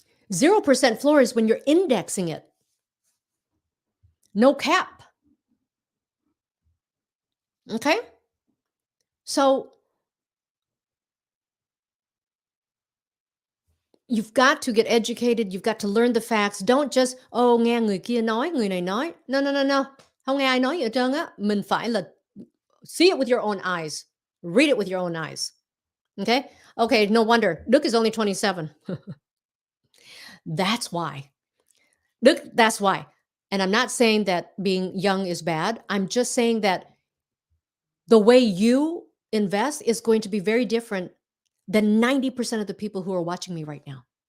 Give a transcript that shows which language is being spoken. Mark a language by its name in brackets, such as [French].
[English] 0% floor is when you're indexing it. No cap. Okay? So you've got to get educated. You've got to learn the facts. Don't just, oh, [Vietnamese] nghe người kia nói, người này nói. [English] No, no, no, no. [Vietnamese] Không nghe ai nói gì hết trơn á. Mình phải là [English] see it with your own eyes. Read it with your own eyes. Okay? Okay, no wonder. Đức is only 27. That's why. Đức, that's why. And I'm not saying that being young is bad. I'm just saying that The way you invest is going to be very different than 90% of the people who are watching me right now.